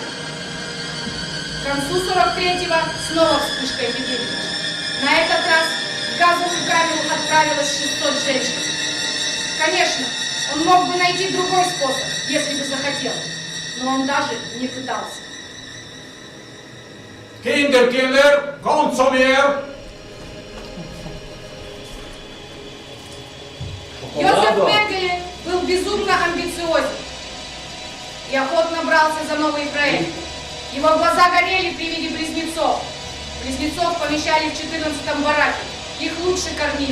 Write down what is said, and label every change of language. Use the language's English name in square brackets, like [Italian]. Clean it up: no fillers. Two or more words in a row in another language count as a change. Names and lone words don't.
[Russian] К концу 43-го снова вспышка эпидемии. На этот раз в газовую камеру отправилось 600 женщин. Конечно, он мог бы найти другой способ, если бы захотел, но он даже не пытался. [German] Kinder, kommt zu mir! [Russian] Йозеф Менгеле был безумно амбициозен и охотно брался за новые проекты. Его глаза горели при виде близнецов. Близнецов помещали в 14-м бараке, их лучше кормили.